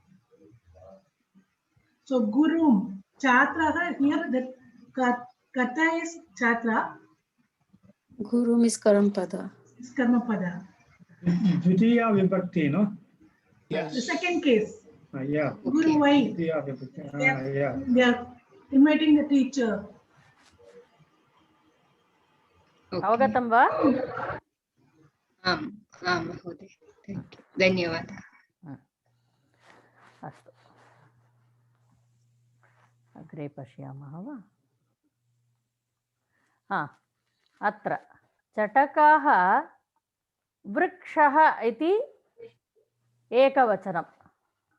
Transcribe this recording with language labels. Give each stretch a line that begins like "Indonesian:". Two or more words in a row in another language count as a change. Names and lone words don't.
English: So gurum, chhatra here, the kata is chhatra. Gurum is karmapada. It's karmapada.
Sanskrit: द्वितीया विभक्तिः, no?
English: Yes. The second case. Yeah. Guru, why?
Sanskrit: द्वितीया विभक्तिः. Yeah.
English: They are inviting the teacher.
Sanskrit: अवगतं वा? Mahoday.
English: Thank you.
Sanskrit: Dhanyawad. अस्तु. अग्रे पश्यामः वा? अत्र चटकाः वृक्षः इति एकवचनं.